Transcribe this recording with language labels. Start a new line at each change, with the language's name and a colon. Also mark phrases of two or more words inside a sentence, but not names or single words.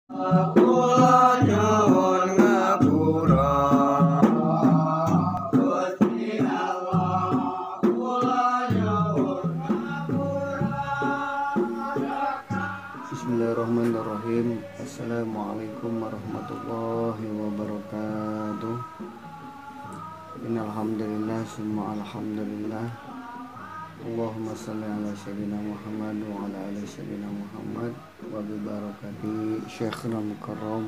Javanese: Kula nyuwun ngapura Gusti Allah, kula nyuwun ngapura.
Arabic: بسم الله الرحمن الرحيم. السلام عليكم ورحمة الله وبركاته. إن الحمد لله ثم الحمد لله. اللهم صل على سيدنا محمد وعلى آل سيدنا محمد وببركة شيخنا مكرم.